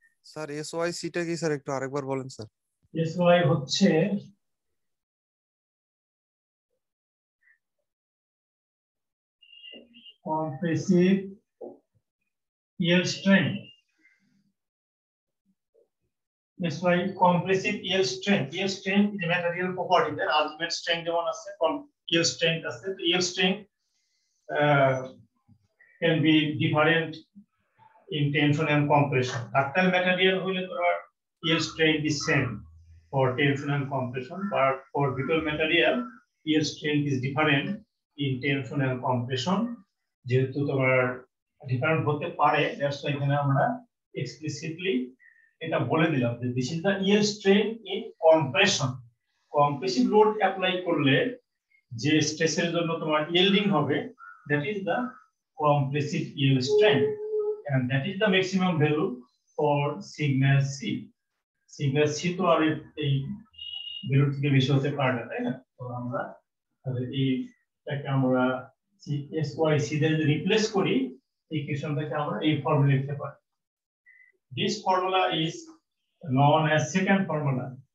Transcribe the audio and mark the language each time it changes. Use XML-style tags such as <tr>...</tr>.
<bn>Sir SYC টা কি sir একটু আরেকবার বলেন স্যার। SY হচ্ছে compressive yield strength.</bn> <en>SY compressive yield strength. Yield strength is a material property. Then ultimate strength</en> <bn>যেমন আছে,</bn> <en>yield strength আছে। তো yield strength can be different in tension and compression. Ductile material</en> <bn>হইলে তোমার</bn> <en>yield strength is same for tension and compression, but for brittle material yield strength is different in tension and compression.</en> <bn>যেহেতু তোমার different হতে পারে,</bn> <en>that's why</en> <bn>এখানে আমরা explicitly এটা বলে দিলাম যে</bn> <en>This is the yield strength in compression.</en> <bn>Compressive load apply করলে যে স্ট্রেসের জন্য তোমার ইয়েল্ডিং হবে,</bn> <en>That is the compressive yield strength, and that is the maximum value for sigma c.</en> <bn>Sigma c তো আর এই ভ্যালু থেকে বেশি হতে পারে না, তাই না? তো আমরা তাহলে এইটাকে আমরা SYC দিয়ে রিপ্লেস করি, ইকুয়েশনটাকে আমরা এই ফর্মুলা লিখতে পারি।</bn> <en>This formula is known as second formula.</en>